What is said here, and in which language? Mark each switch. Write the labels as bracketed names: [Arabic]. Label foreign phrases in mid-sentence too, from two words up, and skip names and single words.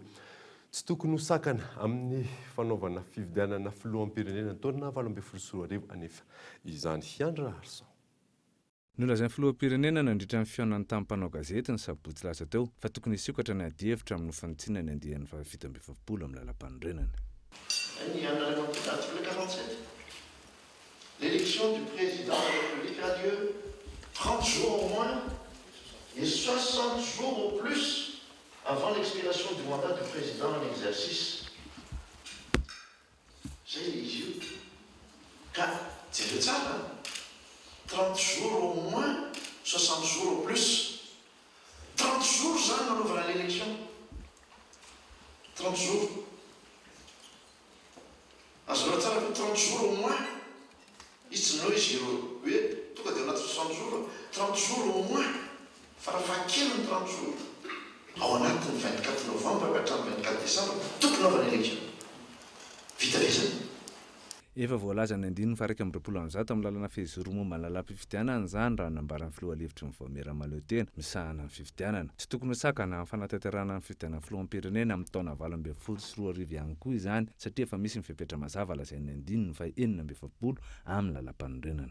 [Malagasy] Tsy tokony ho sakana amin'ny fanaovana fifidianana filoham-pirenena taonina 2024 anefa izany. Hiandra Arson. Nolazan'ny filoham-pirenena nandritra ny fionany tamin'ny mpanao gazety ny sabotsy lasa teo fa tokony hisokatra ny adihevitra amin'ny fanitsinana andihan'ny 7 amin'ny lalam-panorenana. [French] L'élection du président de la République a lieu 30 jours au moins et 60 jours au plus avant l'expiration du mandat du président en exercice. C'est religieux. Car c'est le ça, 30 jours au moins, 60 jours au plus. 30 jours, ça, on ouvre l'élection. 30 jours. À ce moment-là, 30 jours au moins. Ici, nous, ici, oui, tout cas, on a 60 jours. 30 jours au moins. Farafakir 30 jours. [Malagasy] Ao anatin'ny 24 novembre ka hatramin'ny 24 décembre tokony hanaovana élection. Vita ve zany? Efa voalaza ny andininy fa 120 amin'ny lalana fehizoro momba ny lalam-pifidianana izany raha nambaran'ny filoha-hevitry ny Voamera Malotena misahana ny fifidianana. Tsy tokony sakana amin'ny fanatanterahana ny fifidianana filoham-pirenena amin'ny taona 2024 sy 2024 ihany koa izany satria efa misy mipepetra mazava lazain'ny andininy fa 7 amin'ny lalam-panorenana.